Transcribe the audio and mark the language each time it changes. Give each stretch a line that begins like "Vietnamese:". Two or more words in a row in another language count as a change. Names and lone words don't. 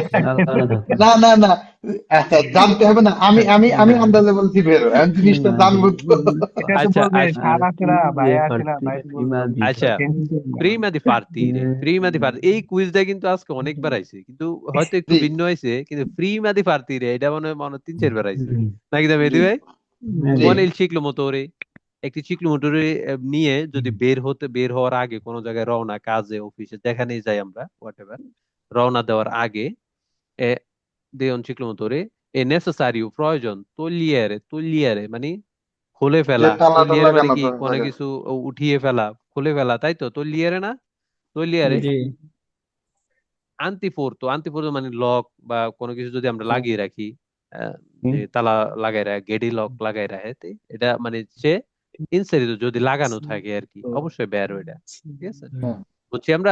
Bangla: না না না, আচ্ছা, জানতে হবে না, আমি আমি আমি আন্দাজে বলছি বেরো, আমি জিনিসটা জানবো তো। এটা তো আচ্ছা, বলবে আচ্ছা, সার আছে না, ভাই আছে না, ভাই বলবে। আচ্ছা,
Italian: prima di partire, prima di parti,
Bangla: এই কুইজটা কিন্তু আজকে অনেকবার আইছে, কিন্তু হয়তো একটু জি ভিন্ন হয়েছে, কিন্তু
Italian: prima di partire
Bangla: এটা মনে 3-4 বার আইছে নাকি, দা মেহেদী জি ভাই? জি।
Italian: কোন il ciclomotore,
Bangla: একটি চিক্লোমোটরে নিয়ে যদি বের হওয়ার আগে কোনো জায়গায় রওনা, কাজে, অফিসে, যেখানেই যাই আমরা, হোয়াটএভার, রওনা দেওয়ার আগে
Italian: de un ciclomotore è necessario,
Bangla: প্রয়োজন, togliere মানে খুলে যে ফেলা, তালাটা togliere মানে লাগানো কি, কোনো থাকে। কিছু উঠিয়ে ফেলা, খুলে ফেলা, তাই তো, togliere না, togliere জি আন্টিফোর্তো মানে লক বা কোনো কিছু যদি আমরা লাগিয়ে রাখি, যে তালা লাগাই রাখে, গেডি লক লাগাই রাখে, এটা মানে
Italian: se inserito
Bangla: যদি লাগানো থাকে আর কি, অবশ্যই বের এটা, ঠিক আছে, বুঝছি আমরা।